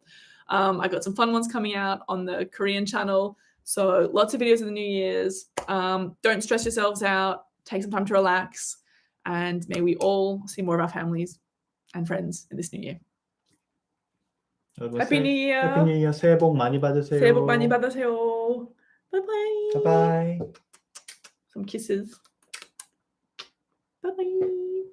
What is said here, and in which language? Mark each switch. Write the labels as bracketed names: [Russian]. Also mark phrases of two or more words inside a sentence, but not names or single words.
[English] I got some fun ones coming out on the Korean channel. So lots of videos in the New Year's. Don't stress yourselves out. Take some time to relax. And may we all see more of our families and friends in this new year. Happy New Year. Happy New Year. [Korean] 새해 복 많이 받으세요. 새해 복 많이 받으세요. [English] Bye bye. Bye bye. Some kisses. Bye bye.